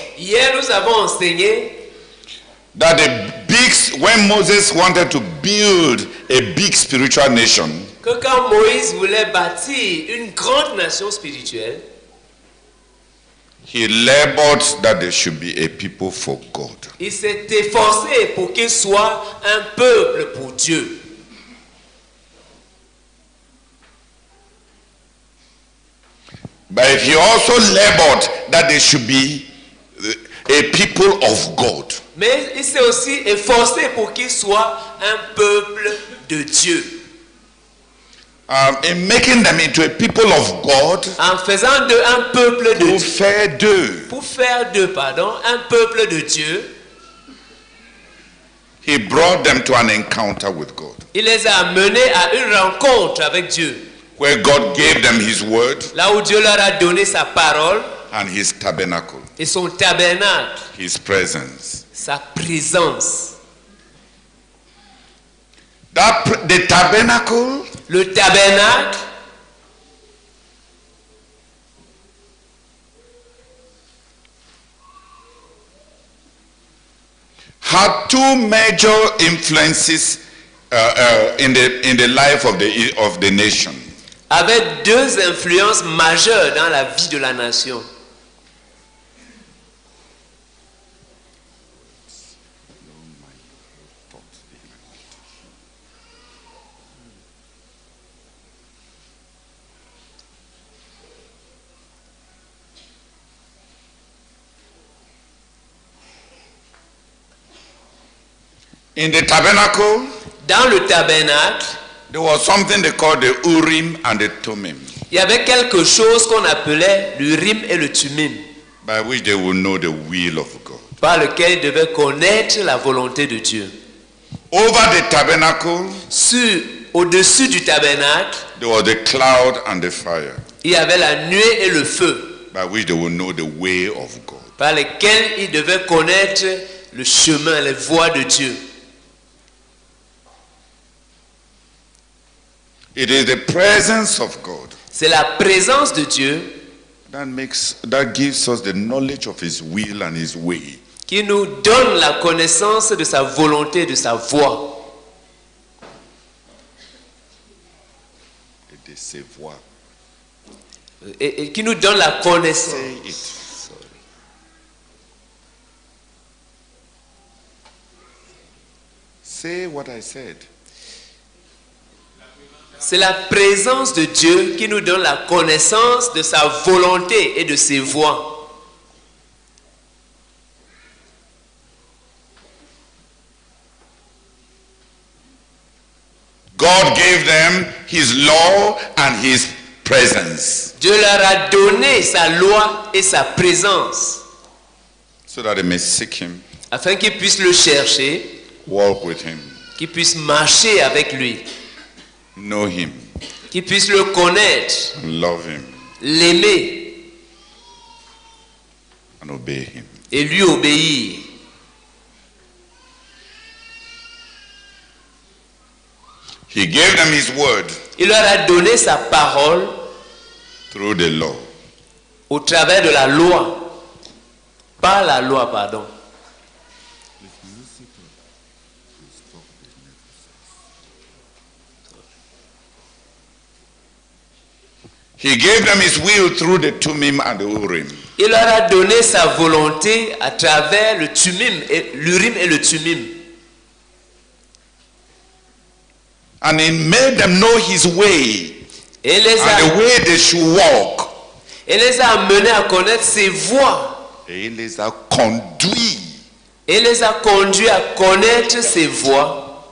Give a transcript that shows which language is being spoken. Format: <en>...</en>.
<fr>Hier, nous avons enseigné</fr> <en>that when Moses wanted to build a big spiritual nation,</en> <fr>que quand Moïse voulait bâtir une grande nation spirituelle,</fr> <en>he labored that there should be a people for God.</en> <fr>il s'est efforcé pour qu'il soit un peuple pour Dieu.</fr> <en>But he also labored that there should be a people of God.</en> <fr>Mais il s'est aussi efforcé pour qu'il soit un peuple de Dieu.</fr> <en>In making them into a people of God,</en> <fr>En faisant d'eux un peuple de pour Dieu. faire d'eux, Pour faire d'eux, un peuple de Dieu,</fr> <en>he brought them to an encounter with God.</en> <fr>il les a menés à une rencontre avec Dieu.</fr> <en>where God gave them his word</en> <fr>là où Dieu leur a donné sa parole</fr> <en>and his tabernacle,</en> <fr>et son tabernacle,</fr> <en>his presence.</en> <fr>sa présence.</fr> <en>The tabernacle</en> <fr>Le tabernacle</fr> <en>had two major influences in the life of the nation.</en> <fr>avait deux influences majeures dans la vie de la nation.</fr> <en>In the tabernacle,</en> <fr>Dans le tabernacle,</fr> <en>there was something they called the Urim and the Thummim,</en> <fr>il y avait quelque chose qu'on appelait le Urim et le Thummim,</fr> <en>by which they would know the will of God.</en> <fr>par lequel ils devaient connaître la volonté de Dieu.</fr> <en>Over the tabernacle,</en> <fr>Au-dessus du tabernacle,</fr> <en>there was the cloud and the fire,</en> <fr>il y avait la nuée et le feu,</fr> <en>by which they would know the way of God.</en> <fr>par lesquels ils devaient connaître le chemin, les voies de Dieu.</fr> <en>It is the presence of God</en> <fr>C'est la présence de Dieu</fr> <en>that gives us the knowledge of his will and his way.</en> <fr>qui nous donne la connaissance de sa volonté, de sa voie. Et de ses voies. Et qui nous donne la connaissance.</fr> <en>Say it. Sorry. Say what I said.</en> <fr>C'est la présence de Dieu qui nous donne la connaissance de sa volonté et de ses voies.</fr> <en>God gave them his law and his presence</en> <fr>Dieu leur a donné sa loi et sa présence</fr> <en>so that they may seek him,</en> <fr>afin qu'ils puissent le chercher,</fr> <en>walk with him,</en> <fr>qu'ils puissent marcher avec lui,</fr> <en>know him,</en> <fr>qu'ils puissent le connaître,</fr> <en>and love him,</en> <fr>l'aimer</fr> <en>and obey him.</en> <fr>et lui obéir.</fr> <en>He gave them his word</en> <fr>Il leur a donné sa parole</fr> <en>through the law.</en> <fr>au travers de la loi. Par la loi, pardon.</fr> <en>He gave them his will through the Thummim and the Urim.</en> <fr>Il leur a donné sa volonté à travers le Thummim, l'Urim et le Thummim.</fr> <en>And he made them know his way</en> <fr>Et les</fr> <en>and a, the way they should walk.</en> <fr>et les a amenés à connaître ses voies. Et il les a conduits Et les a conduits à connaître ses voies.</fr>